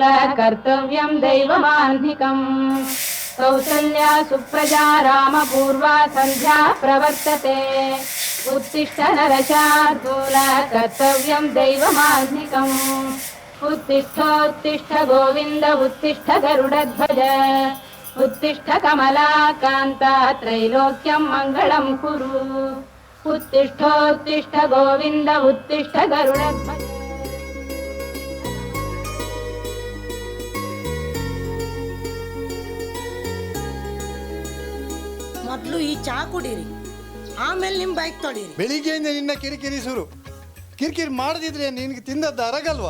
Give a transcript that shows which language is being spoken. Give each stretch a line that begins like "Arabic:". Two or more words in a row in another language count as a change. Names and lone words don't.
Sanskrit: कर्तव्यं दैवमान्धिकम् कौसल्या सुप्रजा रामपूर्वा सन्ध्या प्रवर्तते उत्तिष्ठ नरशार्दूल कर्तव्यं दैवमान्धिकम् उत्तिष्ठ गोविन्द उत्तिष्ठ गरुडध्वज उत्तिष्ठ कमलाकान्ता त्रैलोक्यं मङ्गलं कुरु उत्तिष्ठ गोविन्द उत्तिष्ठ गरुडध्वज.
Kannada: ಮೊದಲು ಈ ಚಾ ಕುಡೀರಿ, ಆಮೇಲೆ ನಿಮ್ಮ ಬೈಕ್ ತೊಡೀರಿ. ಬೆಳಿಗ್ಗೆಯಿಂದ ನಿನ್ನ ಕಿರಿಕಿರಿ ಶುರು. ಕಿರಿಕಿರಿ ಮಾಡದಿದ್ರೆ ನಿನಗೆ ತಿಂದದ್ದು ಅರಗಲ್ವಾ?